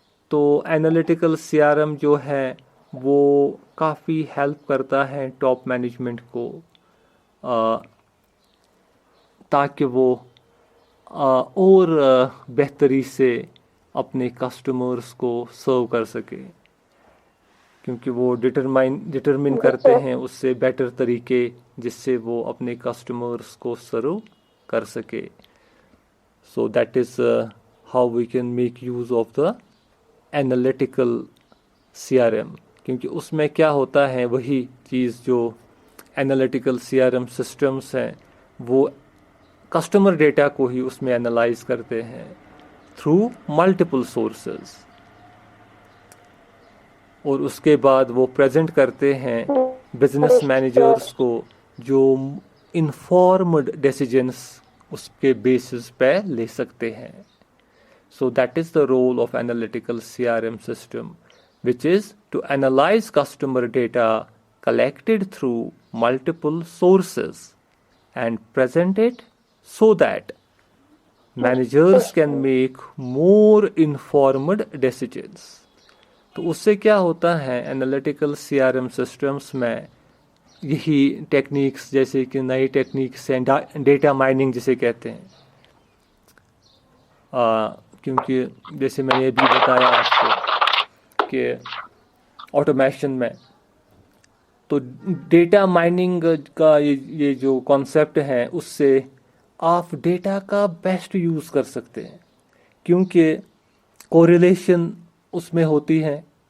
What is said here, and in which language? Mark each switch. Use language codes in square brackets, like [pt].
[ur] تو analytical C R M جو ہے وہ کافی ہیلپ کرتا ہے ٹاپ مینجمنٹ کو تاکہ وہ اور بہتری سے اپنے کسٹمرز کو سرو کر سکے، کیونکہ وہ ڈٹرمن کرتے ہیں اس سے بیٹر طریقے جس سے وہ اپنے کسٹمرز کو سرو کر سکے. [en] So that is how we can make use of the analytical C R M. [ur] کیونکہ اس میں کیا ہوتا ہے وہی چیز جو analytical C R M systems ہیں وہ کسٹمر ڈیٹا کو ہی اس میں انالائز کرتے ہیں تھرو ملٹیپل سورسز، اور اس کے بعد وہ پریزنٹ کرتے ہیں بزنس مینیجرز کو جو انفارمڈ ڈیسیجنس اس کے بیسس پہ لے سکتے ہیں. [en] So that is the role of analytical C R M system which is to analyze customer data collected through multiple sources and present it so that managers can make more informed decisions. [ur] تو اس سے کیا ہوتا ہے analytical C R M systems میں یہی techniques جیسے کہ نئی ٹیکنیکس ہیں ڈیٹا مائننگ جسے کہتے ہیں، کیونکہ جیسے میں نے ابھی بتایا آپ کو کہ آٹومیشن میں تو ڈیٹا مائننگ کا یہ جو کانسیپٹ ہے اس سے آپ ڈیٹا کا بیسٹ یوز کر سکتے ہیں، کیونکہ کوریلیشن اس میں ہوتی ہے.